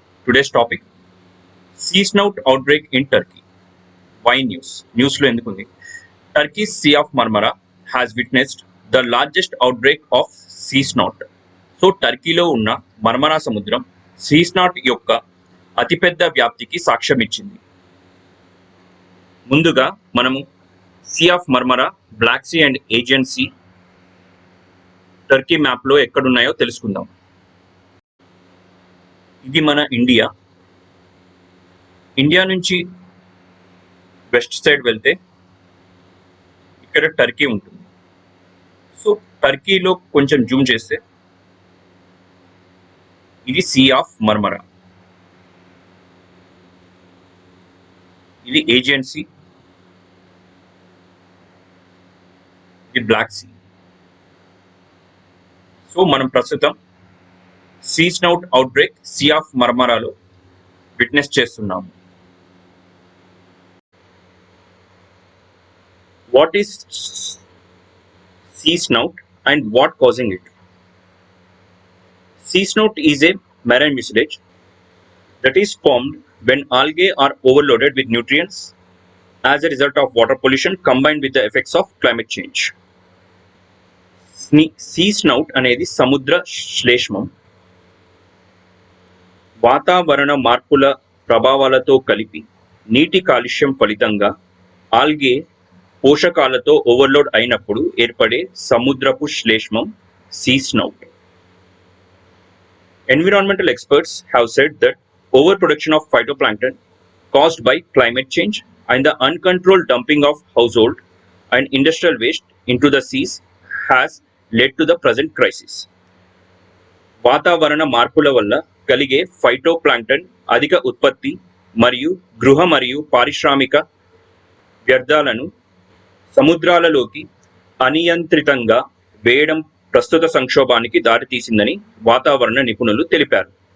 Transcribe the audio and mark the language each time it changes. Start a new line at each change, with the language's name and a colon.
English: Today's topic, Sea Snout Outbreak in Turkey. Why news?
Telugu: Newsలో ఎందుకుంది?
English: Turkey's Sea of Marmara has witnessed the largest outbreak of sea snout.
Telugu: So టర్కీలో ఉన్న మర్మరా సముద్రం see snot యొక్క అతిపెద్ద వ్యాప్తికి సాక్ష్యం ఇచ్చింది. ముందుగా మనము see of మర్మరా, black see and Aegean see Turkey మ్యాప్లో ఎక్కడున్నాయో తెలుసుకుందాం. ఇది మన ఇండియా. ఇండియా నుంచి వెస్ట్ సైడ్ వెళ్తే ఇక్కడ టర్కీ ఉంటుంది. సో టర్కీలో కొంచెం జూమ్ చేస్తే ఇది సీ ఆఫ్ మర్మరా, ఇది ఏజియన్ సీ, ఇది బ్లాక్ సీ. సో మనం ప్రస్తుతం see snout outbreak see of మర్మరాలో witness చేస్తున్నాము.
English: What is sea snout and what causing it? Sea snout is a marine mucilage that is formed when algae are overloaded with nutrients as a result of water pollution combined with the effects of climate change.
Telugu: Sea snout అనేది సముద్ర శ్లేష్మం వాతావరణ మార్పుల ప్రభావాలతో కలిపి నీటి కాలుష్యం ఫలితంగా algae పోషకాలతో ఓవర్లోడ్ అయినప్పుడు ఏర్పడే సముద్రపు శ్లేష్మం see snout.
English: Environmental experts have said that overproduction of phytoplankton caused by climate change and the uncontrolled dumping of household and industrial waste into the seas has led to the present crisis.
Telugu: వాతావరణ మార్పుల వల్ల కలిగే phytoplankton అధిక ఉత్పత్తి మరియు గృహ మరియు పారిశ్రామిక వ్యర్థాలను సముద్రాలలోకి అనియంత్రితంగా వేయడం ప్రస్తుత సంక్షోభానికి దారితీసిందని వాతావరణ నిపుణులు తెలిపారు.